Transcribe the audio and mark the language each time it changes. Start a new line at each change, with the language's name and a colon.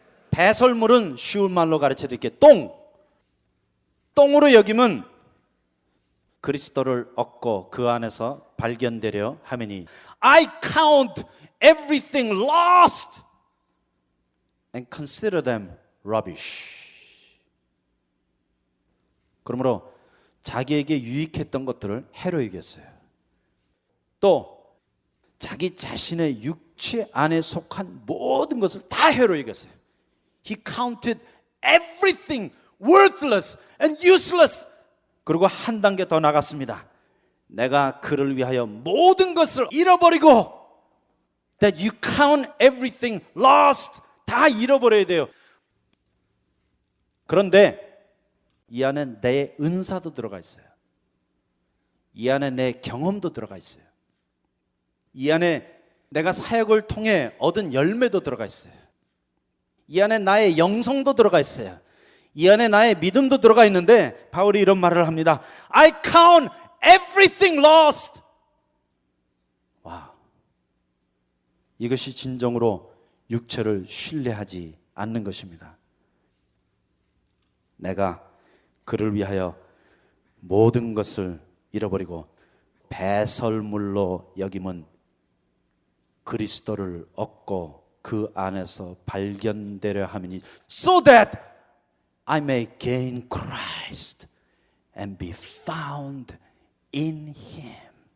Korean: 배설물은 쉬운 말로 가르쳐 드릴게요. 똥으로 여김은 그리스도를 얻고 그 안에서 발견되려 하매니
English: I count everything lost and consider them rubbish.
Korean: 그러므로 자기에게 유익했던 것들을 해로 여겼어요. 또 자기 자신의 육체 안에 속한 모든 것을 다 해로 여겼어요.
English: He counted everything worthless and useless.
Korean: 그리고 한 단계 더 나갔습니다. 내가 그를 위하여 모든 것을 잃어버리고,
English: that you count everything lost.
Korean: 다 잃어버려야 돼요. 그런데 이 안에 내 은사도 들어가 있어요. 이 안에 내 경험도 들어가 있어요. 이 안에 내가 사역을 통해 얻은 열매도 들어가 있어요. 이 안에 나의 영성도 들어가 있어요. 이 안에 나의 믿음도 들어가 있는데 바울이 이런 말을 합니다.
English: I count everything lost.
Korean: 와, 이것이 진정으로 육체를 신뢰하지 않는 것입니다. 내가 그를 위하여 모든 것을 잃어버리고 배설물로 여김은 그리스도를 얻고 그 안에서 발견되려 함이니,
English: so that I may gain Christ and be found in Him.